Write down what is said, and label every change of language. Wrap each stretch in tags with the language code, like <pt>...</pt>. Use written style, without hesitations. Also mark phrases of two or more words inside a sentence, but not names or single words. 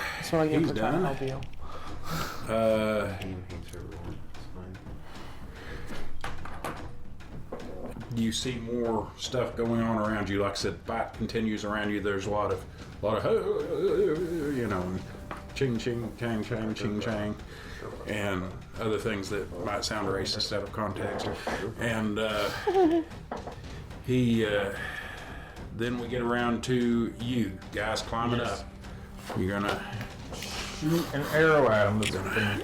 <en>That's what I get he's for trying done. to help you. He hates everyone. It's fine. You see more stuff going on around you. Like I said, fight continues around you. There's a lot of, you know, and ching ching chang chang ching chang, and other things that might sound racist out of context. And then we get around to you guys climbing Yes. up. You're gonna Shoot an arrow at him that's been</en>